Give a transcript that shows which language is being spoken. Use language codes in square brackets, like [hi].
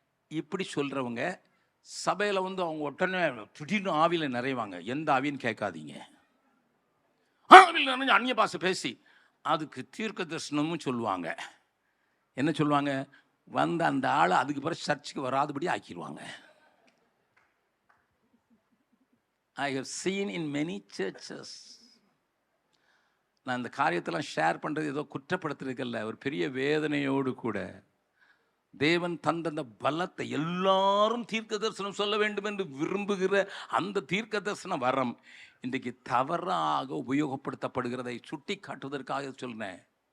[ta] இப்படி சொல்கிறவங்க சபையில் வந்து அவங்க உடனே திடீர்னு ஆவியில் நிறைவாங்க. எந்த ஆவின்னு கேட்காதீங்க. அந்நிய பாஷை பேசி அதுக்கு தீர்க்க தரிசனமும் சொல்லுவாங்க. என்ன சொல்லுவாங்க? வந்த அந்த ஆளை அதுக்கு பிறகு சர்ச்சுக்கு வராதபடி ஆக்கிடுவாங்க. [en] I have seen in many churches. [ta] நான் இந்த காரியத்தெல்லாம் ஷேர் பண்ணுறது ஏதோ குற்றப்படுத்துறதுக்கல்ல, ஒரு பெரிய வேதனையோடு கூட தேவன் தந்த அந்த பலத்தை, எல்லாரும் தீர்க்க தரிசனம் சொல்ல வேண்டும் என்று விரும்புகிற அந்த தீர்க்க தரிசன வரம் இன்றைக்கு தவறாக உபயோகப்படுத்தப்படுகிறதை சுட்டி காட்டுவதற்காக சொல்றேன்.